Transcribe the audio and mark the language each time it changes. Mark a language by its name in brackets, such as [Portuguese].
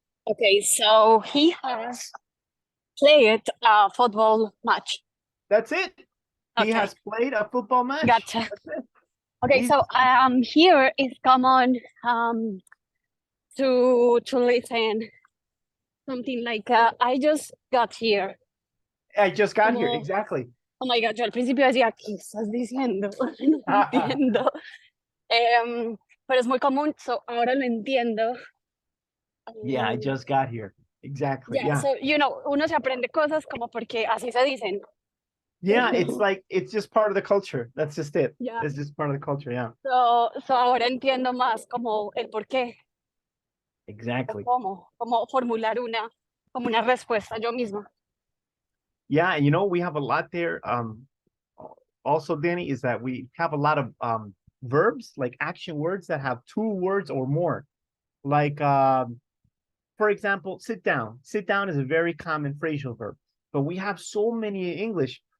[English] Okay, so he has played a football match. That's it. He Okay. has played a football match. Gotcha. That's it. Okay, so here is common to listen something like I just got here. I just got here. [Spanish] Como- [English] Exactly. [Spanish] Oh my God, yo al principio decía, ¿qué estás diciendo? No entiendo. Pero es muy común, so ahora lo entiendo. [English] Yeah, I just got here. Exactly. Yeah, Yeah. [Spanish] so, uno se aprende cosas como porque así se dicen. [English] Yeah, it's like, it's just part of the culture. That's just it. Yeah. It's just part of the culture. Yeah. [Spanish] So ahora entiendo más como el por qué, [English] Exactly. [Spanish] cómo formular como una respuesta yo misma. [English] Yeah, and we have a lot there. Also, Danny, is that we have a lot of verbs, like action words that have 2 words or more. Like, for example, sit down. Sit down is a very common phrasal verb, but we have so many in English.